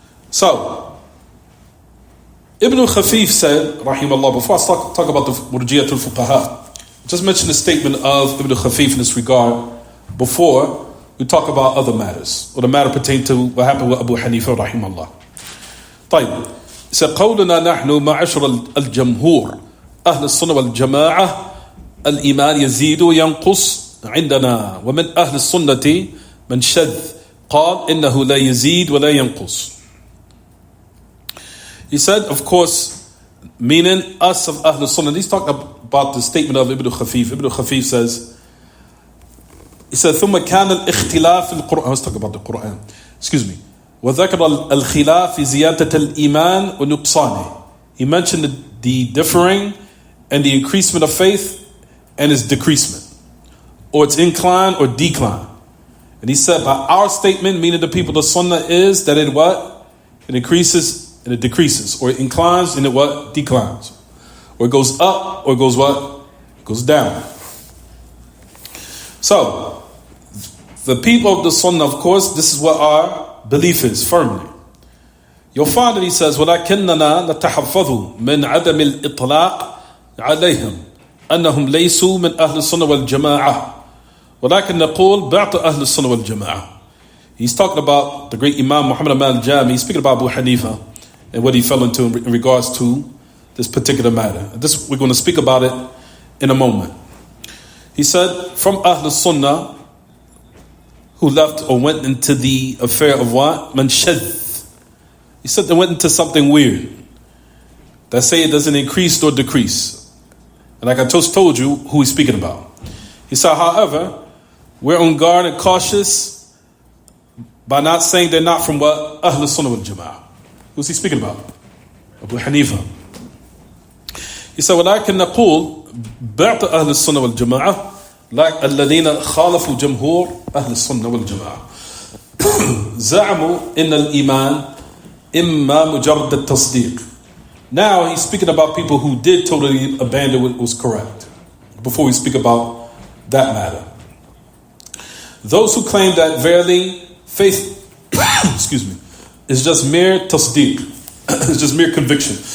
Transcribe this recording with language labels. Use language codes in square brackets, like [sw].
[en] So, Ibn Khafif said, rahimahullah, before I talk about the Murji'atul Fuqaha, just mention the statement of Ibn Khafif in this regard before we talk about other matters, or the matter pertaining to what happened with Abu Hanifa, rahimahullah. [ar] طيب. قولنا نحن معشر الجمهور أهل السنة والجماعة الإيمان يزيد وينقص عندنا ومن أهل السنة من شذ قال إنه لا يزيد ولا ينقص. [en] He said, of course, meaning us of Ahl Sunnah. He's talking about the statement of Ibn Khafif. Ibn Khafif says, he said, [ar] ثم كان الاختلاف في القرآن. [en] Let's talk about the Quran. Excuse me. [ar] وذكر الخلاف في زيادة الإيمان ونقصانه. [en] He mentioned the differing and the increasement of faith and its decreasement, or its incline or decline. And he said, by our statement, meaning the people of Sunnah, is that it what? It increases and it decreases, or it inclines and it what? Declines. Or it goes up, or it goes what? It goes down. So, the people of the Sunnah, of course, this is what our belief is, firmly. [ar] You'll find that he says, وَلَكِنَّنَا نَتَحَفَّظُ مِنْ عَدَمِ الْإِطْلَاقِ عَلَيْهِمْ أنهم ليسوا من أهل السنة والجماعة ولكن نقول بعض أهل السنة والجماعة. [en] He's talking about the great Imam Muhammad al-Jami. He's speaking about Abu Hanifa and what he fell into in regards to this particular matter. This, we're going to speak about it in a moment. He said, from Ahl Sunnah, who left or went into the affair of what? Man shadh. He said they went into something weird. That say it doesn't increase or decrease. And like I just told you who he's speaking about. He said, however, we're on guard and cautious by not saying they're not from what? Ahl Sunnah wal Jama'ah. Who's he speaking about? Abu Hanifa. [ar] He said, وَلَكِنْ نَقُولُ بَعْضَ أَهْلِ السُّنَّةِ وَالْجَمَاعَةِ [en] like [ar] الَّذِينَ خَالَفُوا جَمْهُورَ أَهْلِ السُّنَّةِ وَالْجَمَاعَةِ زَعَمُوا إِنَّ الْإِيمَانِ إِمَّا مُجَرَّدَ التَّصْدِيقِ. [en] Now he's speaking about people who did totally abandon what was correct. Before we speak about that matter. Those who claim that verily faith excuse me, is just mere tasdeeq, it's just mere conviction.